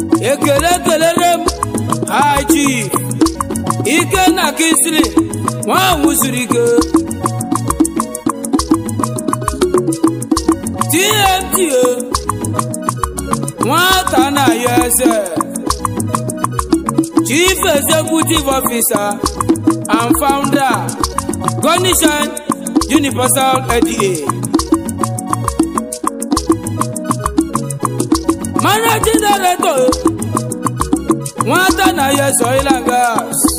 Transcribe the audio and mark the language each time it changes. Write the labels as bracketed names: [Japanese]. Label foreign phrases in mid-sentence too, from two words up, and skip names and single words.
[Igbo] Ekele kelere m High Chief Ikenna Kingsley, nwa ahụ zuru ike. T M T o, nwata na-ayọ eze. [English] Chief Executive Officer and Founder, Golden Shine Universal L D A. Managing Director, Nwata na Yes Oil and Gas.